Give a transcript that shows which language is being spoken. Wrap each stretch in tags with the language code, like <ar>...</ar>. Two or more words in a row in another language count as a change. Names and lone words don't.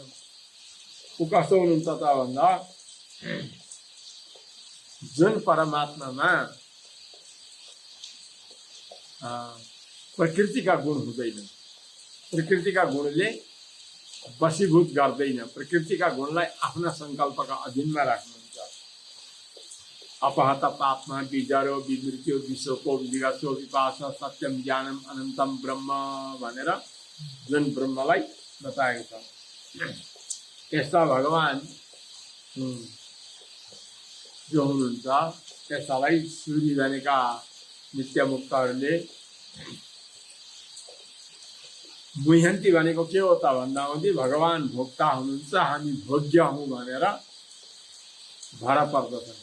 <ne>ऊ कस्तो हुनुहुन्छ त भन्दा जुन परमात्मामा प्रकृतिका गुण हुँदैन, प्रकृतिका गुणले वशीभूत गर्दैन, प्रकृतिका गुणलाई आफ्ना सङ्कल्पका अधीनमा राख्नुहुन्छ।</ne> <sa>अपहत पापमा विजरो विमृत्यु विश्वको विगसो विपास सत्यम ज्ञानम अनन्तम ब्रह्म</sa> <ne>भनेर जुन ब्रह्मलाई बताएको छ। यस्ता भगवान जो हुनुहुन्छ त्यसलाई सूर्य भनेका नित्य मुक्तहरूले मुह्यन्ती भनेको के हो त भन्दा हुँदी भगवान भोक्ता हुनुहुन्छ, हामी भोग्य हौँ भनेर भर पर्दछन्।</ne>